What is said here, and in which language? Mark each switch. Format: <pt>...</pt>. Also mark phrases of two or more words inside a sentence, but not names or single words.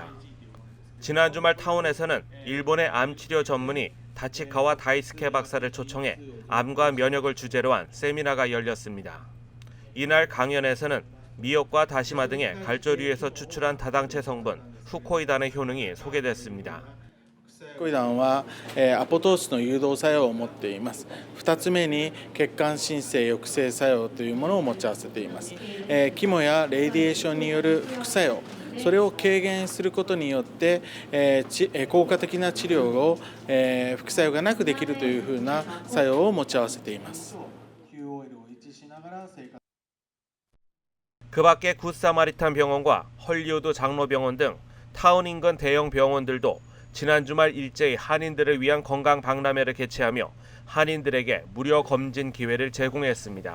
<ko>지난 주말 타운에서는 일본의 암치료 전문의 다치카와 다이스케 박사를 초청해 암과 면역을 주제로 한 세미나가 열렸습니다. 이날 강연에서는 미역과 다시마 등의 갈조류에서 추출한 다당체 성분 후코이단의 효능이 소개됐습니다.</ko> <ja>フコイダンはアポトーシスの誘導作用を持っています。2つ目に血管新生抑制作用というものを持ち合わせています。キモやレディエーションによる副作用、それを軽減することによって効果的な治療を副作用がなくできるというふうな作用を持ち合わせています。</ja> <ko>그 밖에 굿사마리탄 병원과 헐리우드 장로병원 등 타운 인근 대형 병원들도 지난 주말 일제히 한인들을 위한 건강 박람회를 개최하며 한인들에게 무료 검진 기회를 제공했습니다.</ko>